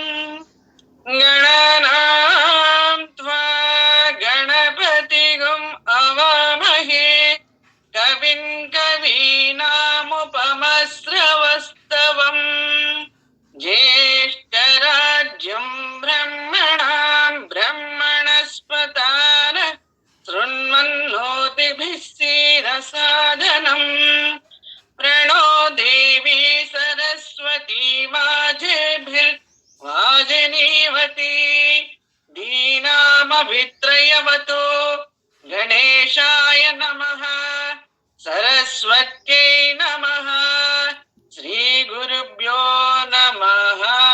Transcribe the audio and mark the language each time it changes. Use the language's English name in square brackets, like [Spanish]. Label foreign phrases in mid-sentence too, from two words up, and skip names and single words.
[Sanskrit] గణనాం త్వా గణపతిగం అవామహే కవిం కవీనాముపమస్రవస్తవం జ్యేష్ఠరాజ్యం బ్రహ్మణాం బ్రహ్మణస్పతాన శృణ్వన్నోతిభిः सीदसादनं प्रणो देवी सरस्वती वाजेभिर्वाजिनीवती दीनामभित्रयवतो गणेशाय नमः सरस्वत्यै नमः श्रीगुरुभ्यो नमः